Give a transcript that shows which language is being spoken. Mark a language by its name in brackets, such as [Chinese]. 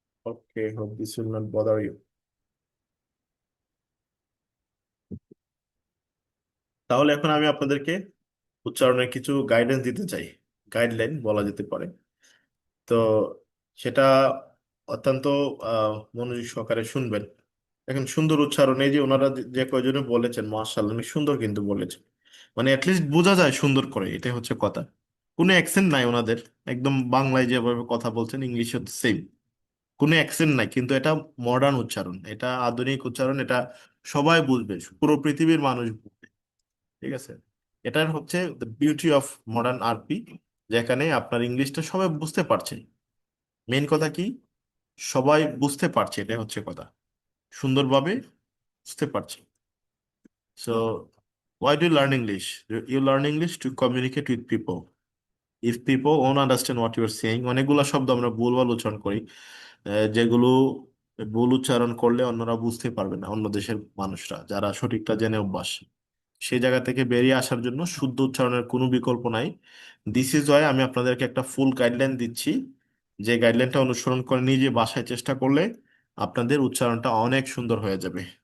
[English] Okay, hope this will not bother you. [Bangla] তাহলে এখন আমি আপনাদেরকে উচ্চারণের কিছু গাইডেন্স দিতে চাই, গাইডলাইন বলা যেতে পারে। তো সেটা অত্যন্ত মনোযোগ সহকারে শুনবেন। এখন সুন্দর উচ্চারণ, এই যে ওনারা যে কয়জনে বলেছেন, মাশাআল্লাহ অনেক সুন্দর কিন্তু বলেছেন। মানে অ্যাটলিস্ট বোঝা যায় সুন্দর করে, এটাই হচ্ছে কথা। কোনো অ্যাকসেন্ট নাই ওনাদের, একদম বাংলায় যেভাবে কথা বলছেন ইংলিশও সেম, কোনো অ্যাকসেন্ট নাই। কিন্তু এটা মডার্ন উচ্চারণ, এটা আধুনিক উচ্চারণ, এটা সবাই বুঝবে, পুরো পৃথিবীর মানুষ বুঝবে। ঠিক আছে, এটার হচ্ছে [English] the beauty of modern RP, [Bangla] যেখানে আপনার ইংলিশটা সবাই বুঝতে পারছে। মেইন কথা কি, সবাই বুঝতে পারছে, এটা হচ্ছে কথা, সুন্দরভাবে বুঝতে পারছে। [English] So why do you learn English? You learn English to communicate with people. If people won't understand what you are saying, [Bangla] অনেকগুলো শব্দ আমরা ভুলভাল উচ্চারণ করি, যেগুলো ভুল উচ্চারণ করলে অন্যরা বুঝতে পারবে না, অন্য দেশের মানুষরা যারা সঠিকটা জেনে অভ্যাস। সেই জায়গা থেকে বেরিয়ে আসার জন্য শুদ্ধ উচ্চারণের কোনো বিকল্প নাই। [English] this is why [Bangla] আমি আপনাদেরকে একটা ফুল গাইডলাইন দিচ্ছি, যে গাইডলাইনটা অনুসরণ করে নিজে বাসায় চেষ্টা করলে আপনাদের উচ্চারণটা অনেক সুন্দর হয়ে যাবে।